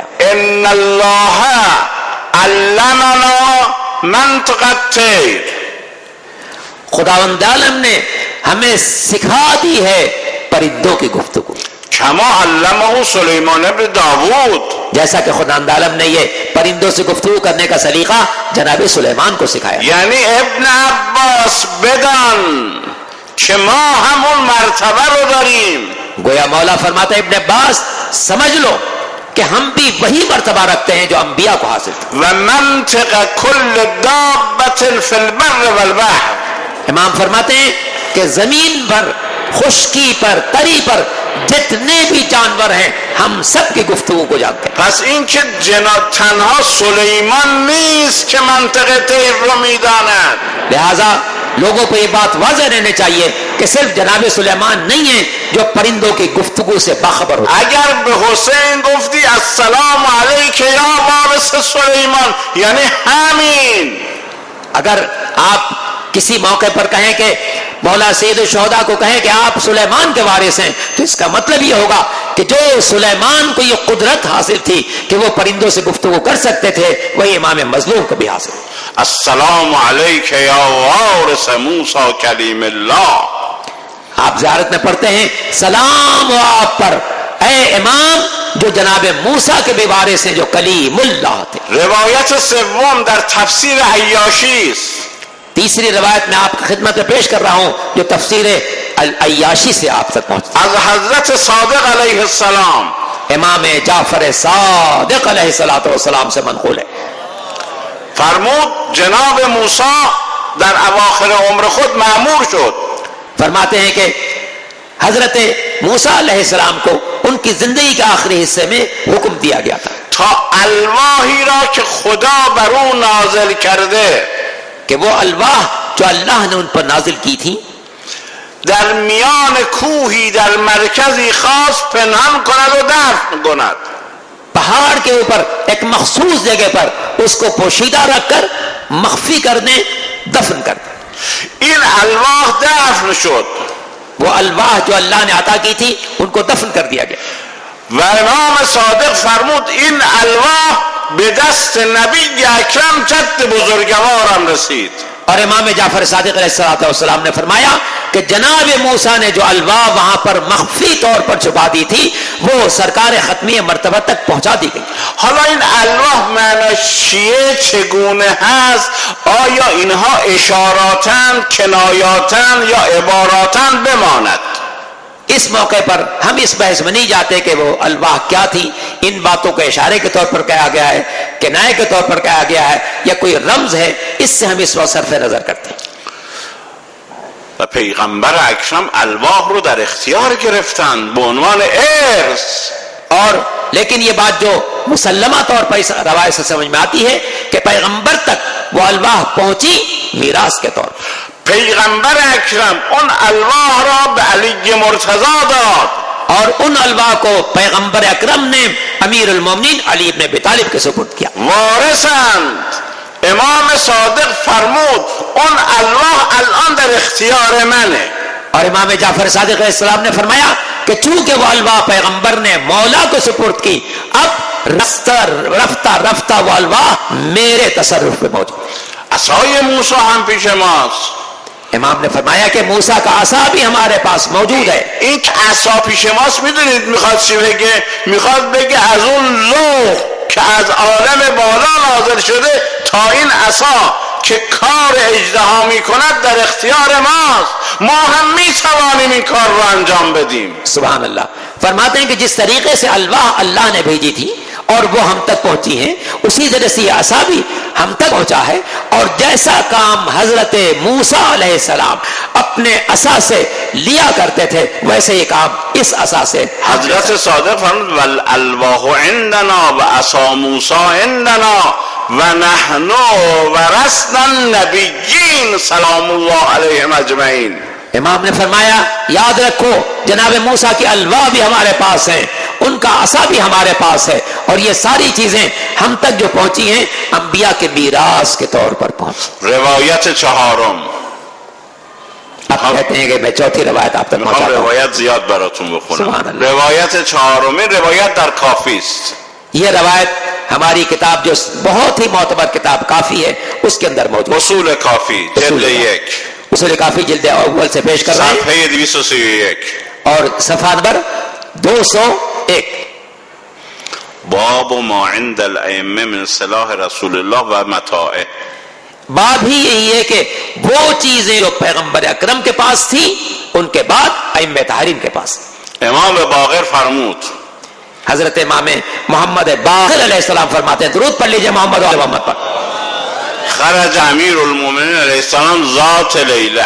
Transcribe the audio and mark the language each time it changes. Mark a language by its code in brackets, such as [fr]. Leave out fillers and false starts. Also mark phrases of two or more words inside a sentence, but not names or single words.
[ar] ان اللہ علمنا منطق الطیر [ur] خداوند عالم نے ہمیں سکھا دی ہے پرندوں کی گفتگو [ar] کما علمہ سلیمان ابن داود [ur] جیسا کہ خداوند عالم نے یہ پرندوں سے گفتگو کرنے کا سلیقہ جناب سلیمان کو سکھایا. [fa] یعنی ابن عباس بدان کہ ما همون مرتبه رو داریم. [ur] گویا مولا فرماتا ہے ابن عباس سمجھ لو کہ ہم بھی وہی مرتبہ رکھتے ہیں جو انبیاء کو حاصل تھا. [ar] و منطق کل دابت فی البر والبحر [ur] امام فرماتے ہیں کہ زمین پر خشکی پر تری پر جتنے بھی جانور ہیں ہم سب کی گفتگو کو جانتے ہیں. [fa] پس این که تنها سلیمان نیست که منطق طیر رو میداند. [ur] لہذا لوگوں کو یہ بات واضح رہنے چاہیے کہ صرف جناب سلیمان نہیں ہیں جو پرندوں کی گفتگو سے باخبر ہوتے. [fa] اگر به حسین گفتی [ar] السلام علیک یا وارث سلیمان [fa] یعنی همین. [ur] اگر آپ کسی موقع پر کہیں کہ مولا سید الشہداء کو کہیں کہ آپ سلیمان کے وارث ہیں تو اس کا مطلب یہ ہوگا کہ جو سلیمان کو یہ قدرت حاصل تھی کہ وہ پرندوں سے گفتگو کر سکتے تھے وہی امام مظلوم کو بھی حاصل. [ar] السلام علیک یا وارث موسی کلیم اللہ. [ur] آپ زیارت میں پڑھتے ہیں سلام ہو آپ پر اے امام جو جناب موسیٰ کے بھی وارث ہیں جو کلیم اللہ تھے. [fa] روایت سوم در تفسیر عیاشی است. [ur] تیسری روایت میں آپ کی خدمت میں پیش کر رہا ہوں جو تفسیر عیاشی سے آپ تک پہنچتی [fa] از حضرت صادق [ar] علیہ السلام [ur] امام جعفر صادق [ar] علیہ السلام [ur] سے منقول ہے. [fa] فرمود جناب موسی در اواخر عمر خود مأمور شد. [ur] فرماتے ہیں کہ حضرت موسیٰ [ar] علیہ السلام [ur] کو ان کی زندگی کے آخری حصے میں حکم دیا گیا تھا [fa] تا الواحی را که خدا بر او نازل کرده [ur] کہ وہ الواح جو اللہ نے ان پر نازل کی تھی [fa] در میان کوهی در مرکزی خاص پنهان کند و دفن کند. [ur] پہاڑ کے اوپر ایک مخصوص جگہ پر اس کو پوشیدہ رکھ کر مخفی کر دیں، دفن کر دیں. [fa] این الواح دفن شد [ur] وہ الواح جو اللہ نے عطا کی تھی ان کو دفن کر دیا گیا. [fa] و امام صادق فرمود این الواح به دست نبی اکرم جد بزرگوارم رسید. [ur] اور امام جعفر صادق [ar] علیہ السلام [ur] نے فرمایا کہ جناب موسیٰ نے جو الواح وہاں پر مخفی طور پر چھپا دی تھی وہ سرکار ختمی مرتبہ تک پہنچا دی گئی. [fa] حالا این الواح معناش چیه، چگونه هست؟ آیا اینها اشاراتن، کنایاتن یا عباراتن بماند؟ [ur] اس موقع پر ہم اس بحث میں نہیں جاتے کہ وہ الواح کیا تھی. ان باتوں کو اشارے کے طور پر کہا گیا ہے، کنایے کے طور پر کہا گیا ہے یا کوئی رمز ہے، اس سے ہم اس وقت صرف نظر کرتے ہیں. [fa] و پیغمبر اکرم الواح رو در اختیار گرفتن به عنوان ارث. [ur] اور لیکن یہ بات جو مسلمہ طور پر اس روایت سے سمجھ میں آتی ہے کہ پیغمبر تک وہ الواح پہنچی میراث کے طور پر. [fa] پیغمبر اکرم اون الواح را به علی مرتضی داد [ur] اور ان الواح کو پیغمبر اکرم نے امیر المومنین علی ابن ابی طالب کے سپرد کیا. [fa] وارثند. امام صادق فرمود اون الواح الان در اختیار منه. [ur] اور امام جعفر صادق [ar] علیہ السلام [ur] نے فرمایا کہ چونکہ وہ الواح پیغمبر نے مولا کو سپرد کی، اب رفتہ رفتہ وہ الواح میرے تصرف میں موجود. [fa] عصای موسی هم پیش ماست. [ur] امام نے فرمایا کہ موسیٰ کا عصا بھی ہمارے پاس موجود ہے. [fa] این که عصا پیش ماست میدونید میخواد چی بگه؟ میخواد بگه از اون لوح که از عالم بالا نازل شده تا این عصا که کار اژدها میکند در اختیار ماست، ما هم میتوانیم این کار رو انجام بدیم. [ar] سبحان اللہ. [ur] فرماتے ہیں کہ جس طریقے سے الواح اللہ نے بھیجی تھی اور وہ ہم تک پہنچی ہیں، اسی طرح سے یہ عصا بھی ہم تک پہنچا ہے. اور جیسا کام حضرت موسیٰ [ar] علیہ السلام [ur] اپنے عصا سے لیا کرتے تھے ویسے یہ کام اس عصا سے [fa] حضرت صادق فرمود [ar] والالواح عندنا و عصا موسی عندنا و نحن ورثنا النبیین سلام اللہ علیہم اجمعین. [ur] امام نے فرمایا یاد رکھو جناب موسیٰ کی الواح بھی ہمارے پاس ہیں، ان کا عصا بھی ہمارے پاس ہے، اور یہ ساری چیزیں ہم تک جو پہنچی ہیں انبیاء کے میراث کے طور پر پہنچی. [fa] روایت چهارم. [ur] آپ کہتے ہیں کہ میں چوتھی روایت آپ تک پہنچاتا ہوں. [fa] روایت زیاد براتون بخونم. [ar] سبحان اللہ. [fa] روایت چهارم روایت در کافی است. [ur] یہ روایت ہماری کتاب جو بہت ہی معتبر کتاب کافی ہے اس کے اندر موجود. [fa] اصول کافی جلد 1 [ur] اصول کافی جلد اول سے پیش کر رہے ہیں [fa] صفحه 231 [ur] اور صفحہ نمبر 201. [ar] باب ما عند الائمه من صلاح رسول الله و متاعه. [ur] بات ہی یہی ہے کہ وہ چیزیں جو پیغمبر اکرم کے پاس تھی ان کے بعد ائمہ طاہرین کے پاس. [fa] امام باقر فرمود [ur] حضرت امام محمد باقر [ar] علیہ السلام [ur] فرماتے ہیں، درود پڑھ لیجئے محمد و محمد پر. [ar] خرج امیر المومنین علیہ السلام ذات لیلہ.